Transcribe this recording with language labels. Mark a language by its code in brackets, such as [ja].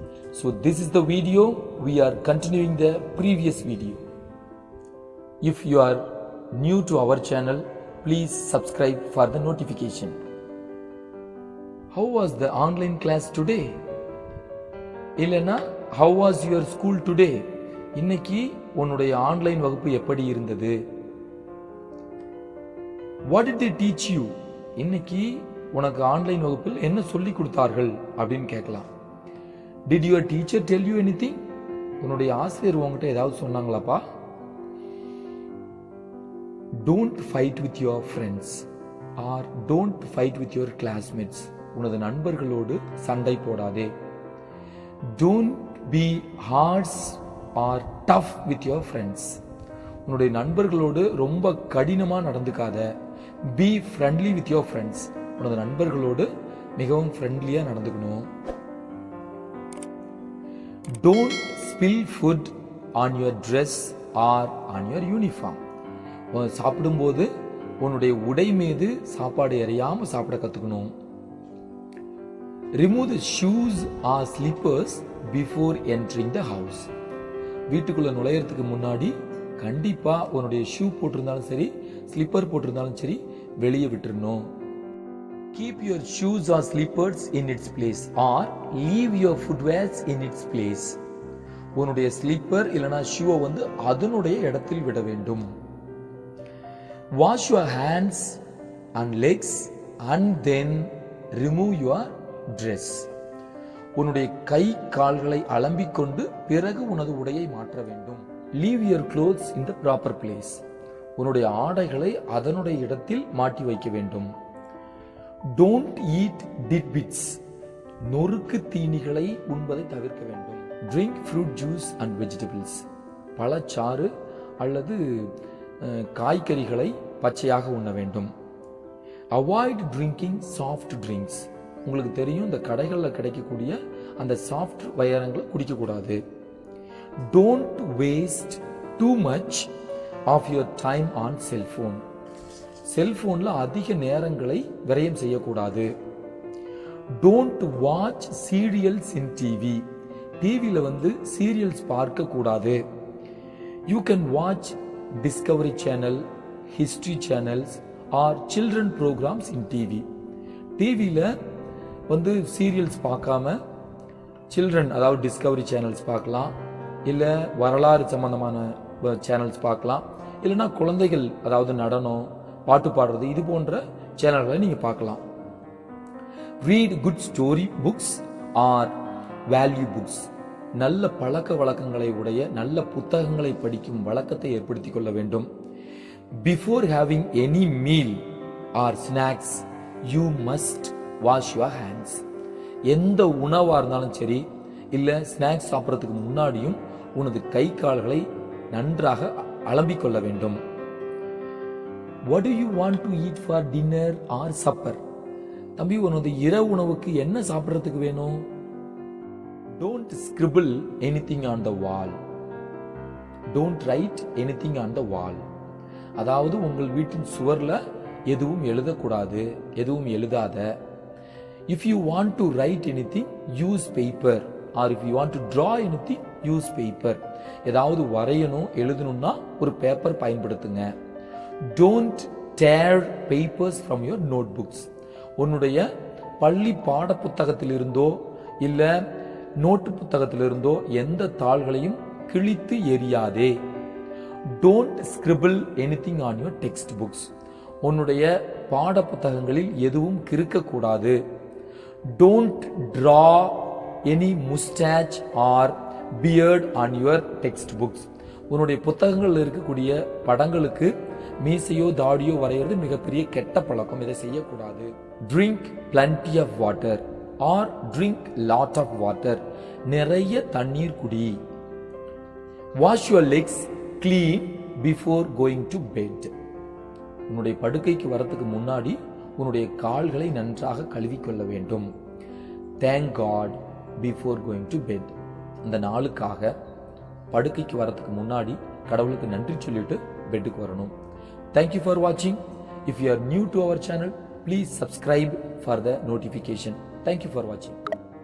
[en] So this is the video, we are continuing the previous video. If you are new to our channel, please subscribe for the notification. How was the online class today? [ta] இல்லனா [en] how was your school today? [ta] இன்னைக்கு உன்னுடைய online வகுப்பு எப்படி இருந்தது? [en] What did they teach you? [ta] இன்னைக்கு உனக்கு online வகுப்பில் என்ன சொல்லி கொடுத்தார்கள் அப்படின்னு கேட்கலாம். [en] Did your teacher tell you anything? [ta] உன்னுடைய ஆசிரியர் உங்ககிட்ட ஏதாவது சொன்னாங்களாப்பா? [en] Don't fight with your friends or don't fight with your classmates. [ta] உனது நண்பர்களோடு சண்டை போடாதே. [en] Don't be harsh or tough with your friends. [ta] உன்னுடைய நண்பர்களோடு ரொம்ப கடினமா நடந்துக்காத. [en] Be friendly with your friends. [ta] உனது நண்பர்களோடு மிகவும் ஃப்ரெண்ட்லியா நடந்துக்கணும். [en] Don't spill food on your dress or on your uniform. [ta] சாப்பிடும்போது உன்னுடைய உடை மீது சாப்பாடு எறியாம சாப்பிட கத்துக்கணும். [en] Remove the shoes or slippers before entering the house. [ta] வீட்டுக்குள்ள நுழையறதுக்கு முன்னாடி கண்டிப்பா உன்னுடைய ஷூ போட்டிருந்தாலும் சரி, ஸ்லிப்பர் போட்டிருந்தாலும் சரி வெளியே விட்டுறணும். [en] Keep your shoes or slippers in its place or leave your footwears in its place. [ta] உன்னுடைய ஸ்லிப்பர் இல்லனா ஷூவை அதனுடைய இடத்தில் விட வேண்டும். [en] Wash your hands and legs and then remove your dress. [ta] உன்னுடைய கை கால்களை அலம்பிக் கொண்டு பிறகு உனது உடையை மாற்ற வேண்டும். [en] Leave your clothes in the proper place. [ta] உன்னுடைய ஆடைகளை அதனுடைய இடத்தில் மாட்டி வைக்க வேண்டும். [en] Don't eat tidbits. [ta] நொறுக்கு தீனிகளை உண்பதை தவிர்க்க வேண்டும். [en] Drink fruit juice and vegetables. [ta] பழச்சாறு அல்லது காய்கறிகளை பச்சையாக உண்ண வேண்டும். [en] Avoid drinking soft drinks. [ta] உங்களுக்கு தெரியும் இந்த கடைகளில் கிடைக்கக்கூடிய அந்த சாஃப்ட் வயரங்களை குடிக்க கூடாது. [en] Don't waste too much of your time on cell phone. [ta] செல்போன்ல அதிக நேரங்களை விரயம் செய்யக்கூடாது. [en] Don't watch serials in TV. [ta] டிவில சீரியல்ஸ் பார்க்க கூடாது. [en] You can watch Discovery Channel, History Channels or children programs in TV. [ta] டிவில சீரியல்ஸ் பார்க்காம சில்ட்ரன் அதாவது டிஸ்கவரி சேனல்ஸ் பார்க்கலாம், இல்ல வரலாறு சம்பந்தமான சேனல்ஸ் பார்க்கலாம், இல்லைன்னா குழந்தைகள் அதாவது நடனம் பாட்டு பாடுறது இது போன்ற சேனல்களை நீங்க பார்க்கலாம். [en] Read good story books or value books. [ta] நல்ல பழக்க வழக்கங்களை உடைய நல்ல புத்தகங்களை படிக்கும் வழக்கத்தை ஏற்படுத்திக் கொள்ள வேண்டும். [en] Before having any meal or snacks, you must wash your hands. [ta] எந்த உணவா இருந்தாலும் சரி இல்ல ஸ்நாக்ஸ் சாப்பிடறதுக்கு முன்னாடியும் உனது கை கால்களை நன்றாக அலம்பிக் கொள்ள வேண்டும். [en] What do you want to eat for dinner or supper? [ta] தம்பி உனது இரவு உணவுக்கு என்ன சாப்பிடறதுக்கு வேணும்? [en] Don't scribble anything on the wall. Don't write anything on the wall. [ta] அதாவது உங்கள் வீட்டின் சுவர்ல எதுவும் எழுதக்கூடாது, எதுவும் எழுதாத. [en] If you want to write anything, use paper. Or if you want to draw anything, use paper. [ta] ஏதாவது வரையணும் எழுதணும்னா ஒரு பேப்பர் பயன்படுத்துங்க. [en] Don't tear papers from your notebooks. [ta] உன்னுடைய பள்ளி பாட புத்தகத்திலிருந்தோ இல்ல நோட்டு புத்தகத்திலிருந்தோ எந்த தாள்களையும் கிழித்து எறியாதே. [en] Don't scribble anything on your textbooks. [ta] உன்னுடைய பாட புத்தகங்களில் எதுவும் கிறுக்க கூடாது. [en] Don't draw any mustache or beard on your textbooks. [ta] உன்னுடைய புத்தகங்களில் இருக்கக்கூடிய படங்களுக்கு மீசையோ தாடியோ வரைகிறது மிகப்பெரிய கெட்ட பழக்கம், இதை செய்யக்கூடாது. [en] Drink plenty of water or drink lot of water. [ta] நிறைய தண்ணீர் குடி. [en] Wash your legs clean before going to bed. [ta] உன்னுடைய படுக்கைக்கு வரத்துக்கு முன்னாடி உன்னுடைய கால்களை நன்றாக கழுவிக்கொள்ள வேண்டும். [en] Thank God before going to bed. [ta] அந்த நாளுக்காக படுக்கைக்கு வரத்துக்கு முன்னாடி கடவுளுக்கு நன்றி சொல்லிட்டு பெட்டுக்கு வரணும். [en] Thank you for வாட்சிங். If you are new to our channel, please subscribe for the notification. Thank you for watching.